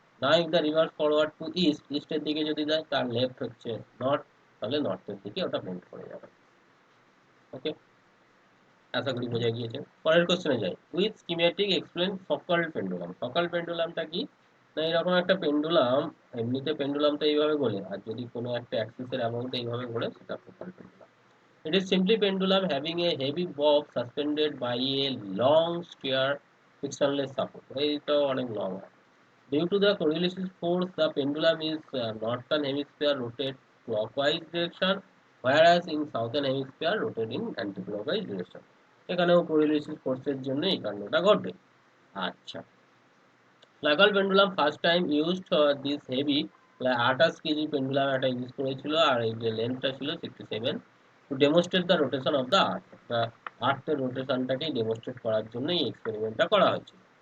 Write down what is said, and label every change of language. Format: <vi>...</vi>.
<bn>না</bn> <en>if the rivers forward to east,</en> <bn>ইস্টের দিকে যদি যায়, তার লেফট হচ্ছে নর্থ, তাহলে নর্থের দিকে ওটা বেন্ড করে যাবে। ওকে, আশা করি বোঝা গিয়েছে। পরের কোশ্চেনে যাই। With schematic explain ফকাল pendulum. ফকাল পেন্ডুলামটা কি? না, এরকম একটা পেন্ডুলাম, এমনিতে পেন্ডুলামটা এইভাবে ঘোরে, আর যদি কোনো একটা অ্যাক্সিসের অ্যামাউন্টে এইভাবে ঘোরে, সেটা focal pendulum.</bn> <en>It is simply pendulum having a heavy bob suspended by a long sphere frictionless support.</en> <bn>এইটাও অনেক লং হয়।</bn> <en>Due to the Coriolis force, the pendulum is northern hemisphere rotate clockwise direction, whereas in southern hemisphere rotate in anti-clockwise direction.</en> <bn>এখানেও Coriolis ফোর্সের জন্য এই কাণ্ডটা ঘটবে। আচ্ছা, ফ্লাগাল pendulum first time used this heavy 28 KG pendulum একটা use করেছিল, আর এই যে লেন্থটা ছিল 67, to demonstrate the rotation of the earth. আর্থের রোটেশনটাকে demonstrate করার জন্য এই এক্সপেরিমেন্টটা করা হয়েছিল।</bn>